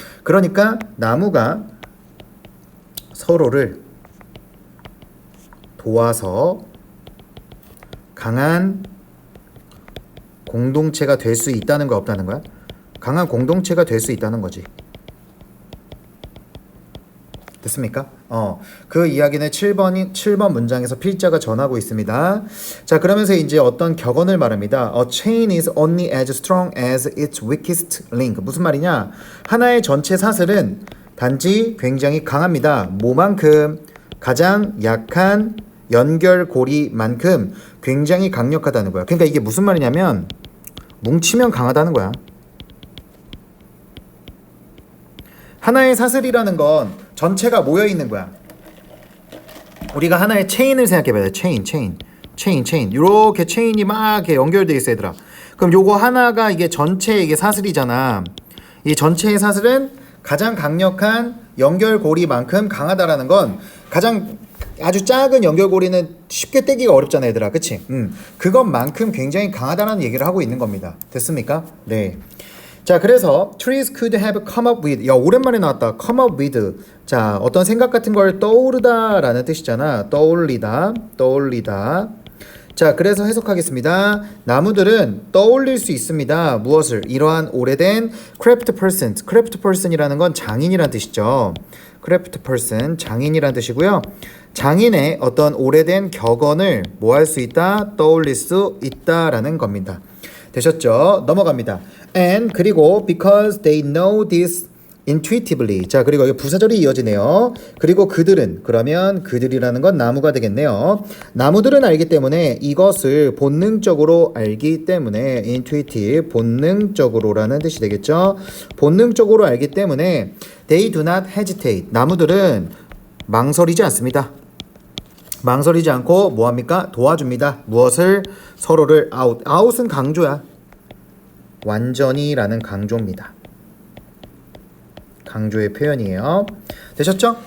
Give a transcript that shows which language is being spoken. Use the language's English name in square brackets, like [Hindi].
[Korean] 그러니까 나무가 서로를 도와서 강한 공동체가 될 수 있다는 거 없다는 거야? 강한 공동체가 될 수 있다는 거지. 됐습니까? 그 이야기는 7번 문장에서 필자가 전하고 있습니다. 자, 그러면서 이제 어떤 격언을 말합니다. [English] A chain is only as strong as its weakest link. [Korean] 무슨 말이냐? 하나의 전체 사슬은 단지 굉장히 강합니다. 뭐만큼? 가장 약한 연결고리만큼 굉장히 강력하다는 거야. 그러니까 이게 무슨 말이냐면 뭉치면 강하다는 거야. 하나의 사슬이라는 건 전체가 모여 있는 거야. 우리가 하나의 체인을 생각해봐요. 체인. 이렇게 체인이 막 이렇게 연결돼 있어, 얘들아. 그럼 요거 하나가 이게 전체 이게 사슬이잖아. 이 전체의 사슬은 가장 강력한 연결고리만큼 강하다라는 건 가장 아주 작은 연결고리는 쉽게 떼기가 어렵잖아, 얘들아. 그치? 그것만큼 굉장히 강하다는 얘기를 하고 있는 겁니다. 됐습니까? 네. 자, 그래서 [English] trees could have come up with. [Korean] 야, 오랜만에 나왔다. [English] come up with. [Korean] 자, 어떤 생각 같은 걸 떠오르다 라는 뜻이잖아. 떠올리다. 자, 그래서 해석하겠습니다. 나무들은 떠올릴 수 있습니다. 무엇을? 이러한 오래된 craft person. craft person이라는 건 장인이란 뜻이죠. craft person, 장인이란 뜻이고요. 장인의 어떤 오래된 격언을 뭐 할 수 있다? 떠올릴 수 있다라는 겁니다. 되셨죠? 넘어갑니다. [English] And [Korean] 그리고 [English] because they know this intuitively. [Korean] 자, 그리고 여기 부사절이 이어지네요. 그리고 그들은, 그러면 그들이라는 건 나무가 되겠네요. 나무들은 알기 때문에 이것을 본능적으로 알기 때문에 intuitive, 본능적으로라는 뜻이 되겠죠. 본능적으로 알기 때문에 [English] they do not hesitate. [Korean] 나무들은 망설이지 않습니다. 망설이지 않고 뭐합니까? 도와줍니다. 무엇을? 서로를 out. out은 강조야. 완전히라는 강조입니다. 강조의 표현이에요. 되셨죠?